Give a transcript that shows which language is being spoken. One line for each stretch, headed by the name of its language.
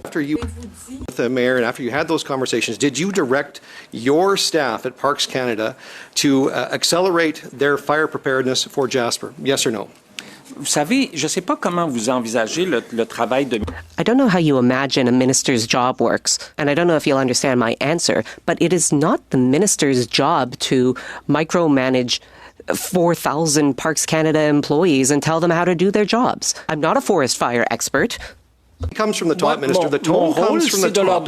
English: After you with the mayor and after you had those conversations, did you direct your staff at Parks Canada to accelerate their fire preparedness for Jasper? Yes or no?
French: Vous savez, je ne sais pas comment vous envisagez le travail de...
English: I don't know how you imagine a minister's job works, and I don't know if you'll understand my answer, but it is not the minister's job to micromanage 4,000 Parks Canada employees and tell them how to do their jobs. I'm not a forest fire expert. It comes from the top, Minister. The tone comes from the top.